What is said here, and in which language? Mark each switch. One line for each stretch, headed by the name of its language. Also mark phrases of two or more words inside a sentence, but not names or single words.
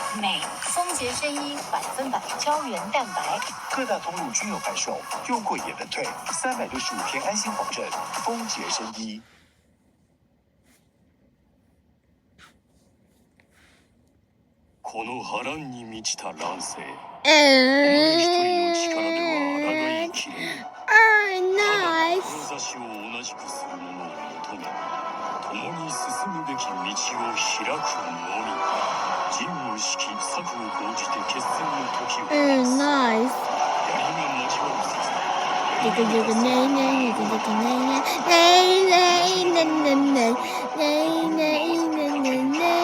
Chinese: 镁、松节生衣100%胶原蛋白。各大通路均有贩售，用过也能退，365天安心保证。丰洁生衣。
Japanese: この波乱に満ちた乱世、己一人の力では抗いきれぬ。ただ志を同じくする者を求め、共に進むべき道を開くのみ。人を敷き、策を講じて決戦の時を待つ。 Nice. 槍が交わる刹那。 Jigga jigga nay nay, jigga jigga nay nay, nay nay nay nay nay nay nay nay nay nay.